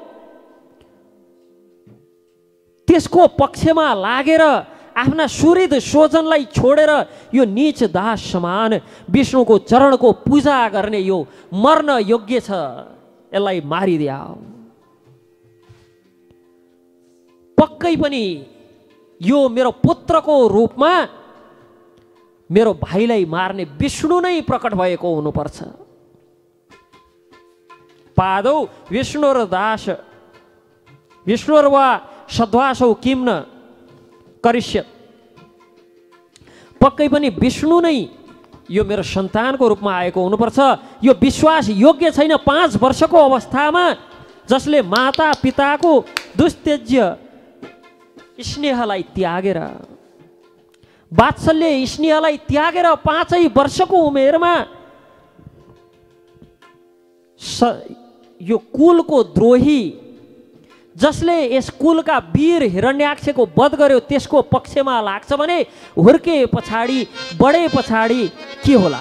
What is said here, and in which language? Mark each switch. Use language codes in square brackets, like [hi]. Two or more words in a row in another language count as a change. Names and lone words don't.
[ne] त्यसको पक्षमा लागेर आफ्ना सुहृद स्वजनलाई छोडेर यो नीच दास समान विष्णुको चरणको पूजा गर्ने यो मर्न योग्य छ, यसलाई मारिदियाऊ। पक्कै पनि यो मेरो पुत्रको रूपमा मेरो भाइलाई मार्ने विष्णु नै प्रकट भएको हुनुपर्छ। [sa] पादौ विष्णुर दास विष्णुर वा सद्वासौ किम न करिष्यत्, [ne] पक्कै पनि विष्णु नै यो मेरो सन्तानको रूपमा आएको हुनुपर्छ। यो विश्वास योग्य छैन। 5 वर्षको अवस्थामा जसले माता पिताको दुस्तेज्य स्नेहलाई त्यागेर, वात्सल्य स्नेहलाई त्यागेर 5 वर्षको उमेरमा यो कुलको द्रोही, जसले यस कुलका वीर हिरण्याक्षको वध गर्यो, त्यसको पक्षमा लाग्छ भने हुर्के पछाडि बढे पछाडि के होला?